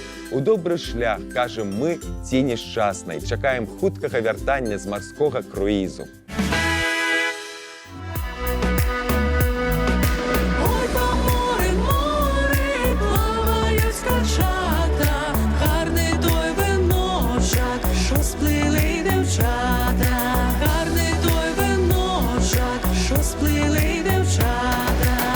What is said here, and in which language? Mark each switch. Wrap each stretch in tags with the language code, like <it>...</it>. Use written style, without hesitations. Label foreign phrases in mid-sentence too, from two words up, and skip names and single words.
<be>У добры шлях, кажам мы, ці несчаснай. Чакаем хуткага вяртання з марскога круїзу.</be> <uk>Ой, по морі, море, плавають скачата, гарний той виночок, що сплили дівчата, гарний той виночок, що сплили дівчата.</uk>